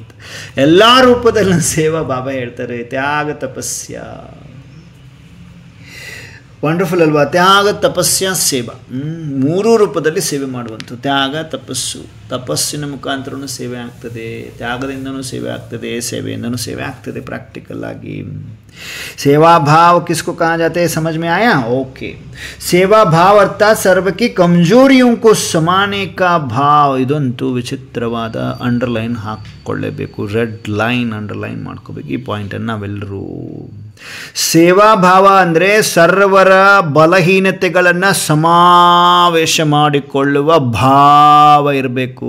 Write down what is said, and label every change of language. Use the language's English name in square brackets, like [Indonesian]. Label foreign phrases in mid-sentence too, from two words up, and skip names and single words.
[Kannada] ಎಲ್ಲ ರೂಪದಲ್ಲಿ ಸೇವಾ ಬಾಬಾ ಹೇಳ್ತಾರೆ. ತ್ಯಾಗ ತಪಸ್ಯ, ವಂಡರ್ಫುಲ್ ಅಲ್ವಾ? ತ್ಯಾಗ ತಪಸ್ಯ ಸೇವಾ, ಮೂರೂ ರೂಪದಲ್ಲಿ ಸೇವೆ ಮಾಡುವಂಥದ್ದು. ತ್ಯಾಗ ತಪಸ್ಸು, ತಪಸ್ಸಿನ ಮುಖಾಂತರನೂ ಸೇವೆ ಆಗ್ತದೆ, ತ್ಯಾಗದಿಂದನೂ ಸೇವೆ ಆಗ್ತದೆ, ಸೇವೆಯಿಂದನೂ ಸೇವೆ ಆಗ್ತದೆ ಪ್ರಾಕ್ಟಿಕಲ್ ಆಗಿ. [Hindi] सेवा भाव किसको कहा जाता है, समझ में आया? ओके. सेवा भाव अर्थात सर्व की कमजोरियों को समाने का भाव. [Kannada] ಇದಂತೂ ವಿಚಿತ್ರವಾದ ಅಂಡರ್ಲೈನ್ ಹಾಕ್ಕೊಳ್ಳೇಬೇಕು, ರೆಡ್ ಲೈನ್ ಅಂಡರ್ಲೈನ್ ಮಾಡ್ಕೋಬೇಕು. ಈ ಪಾಯಿಂಟನ್ನು ನಾವೆಲ್ಲರೂ ಸೇವಾ ಭಾವ ಅಂದರೆ ಸರ್ವರ ಬಲಹೀನತೆಗಳನ್ನು ಸಮಾವೇಶ ಮಾಡಿಕೊಳ್ಳುವ ಭಾವ ಇರಬೇಕು.